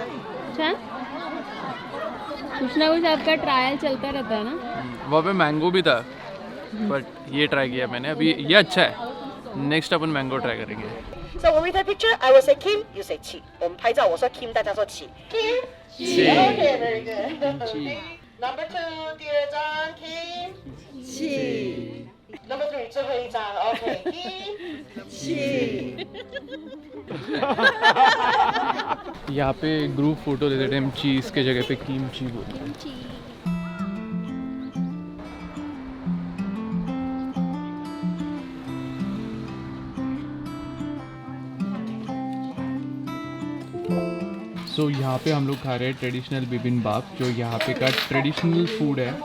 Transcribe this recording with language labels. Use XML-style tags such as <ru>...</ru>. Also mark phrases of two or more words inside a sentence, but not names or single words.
<hi>अच्छा, कुछ ना कुछ आपका ट्रायल चलता रहता है ना। वहाँ पे मैंगो भी था, बट ये ट्राई किया मैंने अभी, ये अच्छा है। नेक्स्ट अपन मैंगो ट्राई करेंगे।</hi> <en>So when we take picture, I will say Kim, you say Chi.</en> <zh>我们拍照，我说 Kim， 大家说 Chi。Kim。Chi。</zh> <en>Okay, very good. Chi。Number 2，</en> <zh>第二张 Kim。Chi。</zh> <en>Number 3，</en> <zh>最后一张 ，OK Kim。Chi。</zh> <hi>यहाँ पे ग्रुप फोटो लेते टाइम चीज़ के जगह पे कीमची बोलते हैं। सो यहाँ पे हम लोग खा रहे हैं ट्रेडिशनल बिबिम्बाप, जो यहाँ पे का</hi> <en>traditional food</en> <hi>है।</hi>